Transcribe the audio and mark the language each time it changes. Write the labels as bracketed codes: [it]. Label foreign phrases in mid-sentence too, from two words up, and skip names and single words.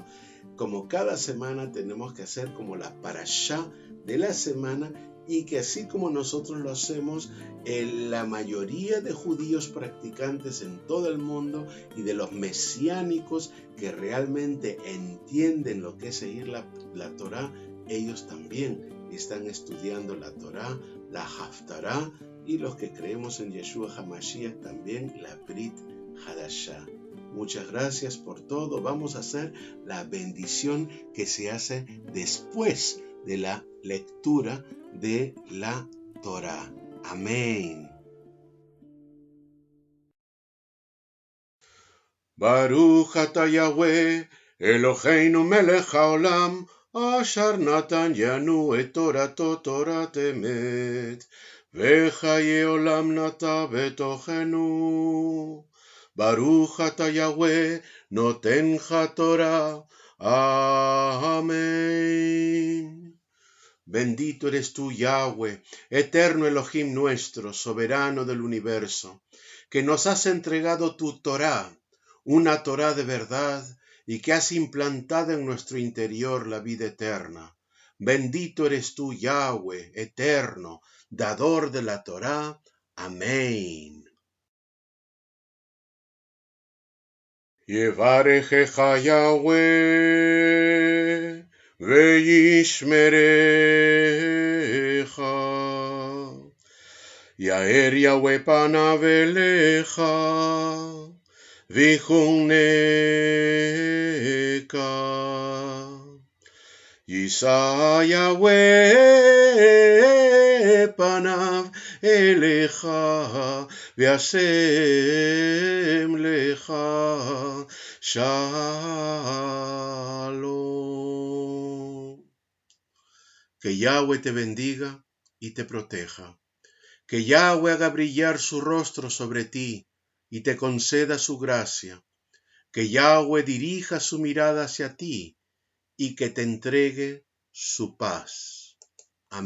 [es] Como cada semana tenemos que hacer como la parashá de la semana, y que así como nosotros lo hacemos, la mayoría de judíos practicantes en todo el mundo y de los mesiánicos que realmente entienden lo que es seguir la Torá, ellos también están estudiando la Torá, la Haftará, y los que creemos en Yeshua HaMashiach también la Brit Hadashah. Muchas gracias por todo. Vamos a hacer la bendición que se hace después de la lectura de la Torá. Amén. [he] ברוך אתה יהוה, אלהינו מלך העולם, אשר נתן לנו את תורתו תורת אמת, וחיי עולם נטע בתוכנו. ברוך אתה יהוה, נותן תורה. [es] Amén. Bendito eres tú, Yahweh, eterno Elohim nuestro, soberano del universo, que nos has entregado tu Torá, una Torá de verdad, y que has implantado en nuestro interior la vida eterna. Bendito eres tú, Yahweh, eterno, dador de la Torá. Amén. [he] יברכך יהוה וישמרך. יאר יהוה פניו אליך, ויחונקה. יישא יהוה פניו אליך, וישם לך shalom. [es] Que Yahweh te bendiga y te proteja. Que Yahweh haga brillar su rostro sobre ti y te conceda su gracia. Que Yahweh dirija su mirada hacia ti y que te entregue su paz.